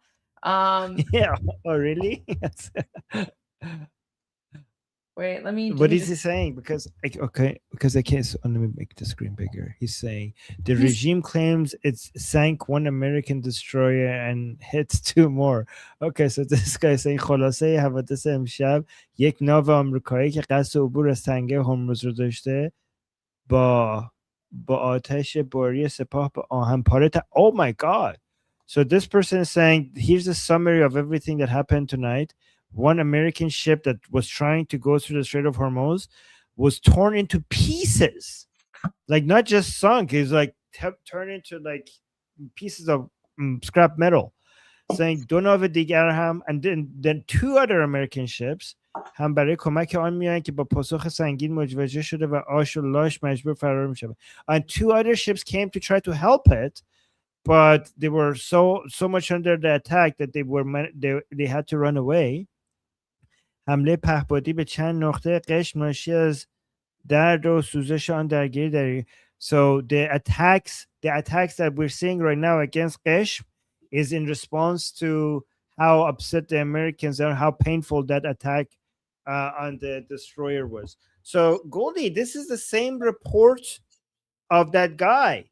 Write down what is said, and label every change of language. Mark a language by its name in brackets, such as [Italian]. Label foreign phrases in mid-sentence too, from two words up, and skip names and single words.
[English] Yeah. Oh, really? Wait, let me. What is he saying? Because I can't. So let me make the screen bigger. He's saying the regime claims it's sank one American destroyer and hits 2 more. Okay, so this guy is saying [Persian] خلاصه حوادث امشب یک ناو آمریکایی که قصد عبور از تنگه هرمز رو داشته با آتش باری سپاه به آهن پاره. [English] Oh my God. So this person is saying, here's a summary of everything that happened tonight. One American ship that was trying to go through the Strait of Hormuz was torn into pieces. Like not just sunk, it's like turned into like pieces of scrap metal. [Persian] Saying دو ناو دیگر هم [English] and then two other American ships [Persian] هم برای کمک آن میان که با پاسخ سنگین مواجه شده و آش و لاش مجبور فرار میشه. [English] And two other ships came to try to help it, but they were so much under the attack that they had to run away. [Persian] حمله پهپادی به چند نقطه قشم ناشی از درد و سوزش آن درگیری داری. [English] So the attacks that we're seeing right now against Qeshm is in response to how upset the Americans are, how painful that attack on the destroyer was. So Goldie, this is the same report of that guy.